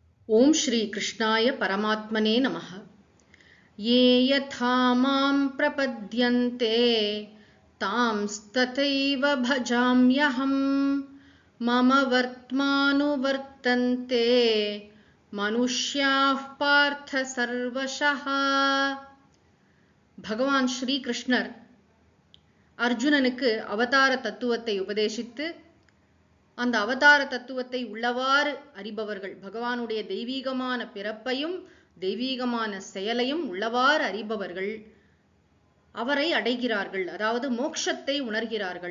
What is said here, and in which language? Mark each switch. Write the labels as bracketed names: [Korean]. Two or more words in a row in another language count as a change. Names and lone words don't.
[Sanskrit] ओम श्री कृष्णाय परमात्मने नमः। ये यथा मां प्रपद्यन्ते तांस्तथैव भजाम्यहम् मम वर्त्मानुवर्तन्ते मनुष्याः पार्थ सर्वशः। [Tamil] भगवान श्री कृष्णर अर्जुनனுக்கு அவதார தத்துவத்தை உபதேசித்து அந்த அவதார தத்துவத்தை உள்ளவாறு அறிபவர்கள், பகவானுடைய தெய்வீகமான பிறப்பையும் தெய்வீகமான செயலையும் உள்ளவாறு அறிபவர்கள் அவரை அடைகிறார்கள், அதாவது மோட்சத்தை உணர்கிறார்கள்.